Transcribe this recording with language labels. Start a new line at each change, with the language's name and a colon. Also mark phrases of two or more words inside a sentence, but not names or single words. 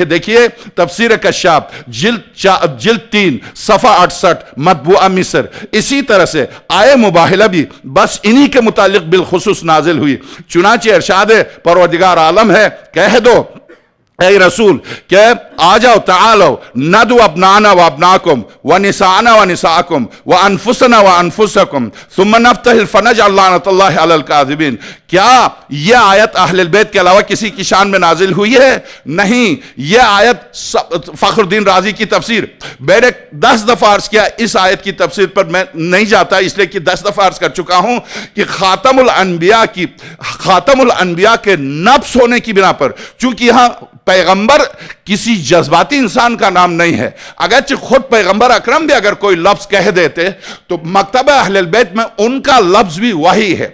Urdu: دیکھیے تفسیر کشاف جلد 3 صفحہ 68، مطبوعہ مصر۔ اسی طرح سے آیہ مباہلہ بھی بس انہی کے متعلق بالخصوص نازل ہوئی۔ چنانچہ ارشاد پروردگار عالم ہے، کہہ دو اے رسول کہ آ جاؤ،
Arabic: تعالو ندعو ابنانا و ابناکم و نساءنا و نساءکم و انفسنا و انفسکم ثم نفتح فنجعل لعنت اللہ علی الکاذبین۔
Urdu: کیا یہ آیت اہل البیت کے علاوہ کسی کی شان میں نازل ہوئی ہے؟ نہیں، یہ آیت فخر الدین رازی کی تفسیر میں نے 10 دفعہ عرض کیا، اس آیت کی تفسیر پر میں نہیں جاتا اس لیے کہ 10 دفعہ عرض کر چکا ہوں کہ خاتم الانبیاء کے نفس ہونے کی بنا پر، چونکہ یہاں پیغمبر کسی جذباتی انسان کا نام نہیں ہے، اگرچہ خود پیغمبر اکرم بھی اگر کوئی لفظ کہہ دیتے تو مکتبہ اہل البیت میں ان کا لفظ بھی وحی ہے۔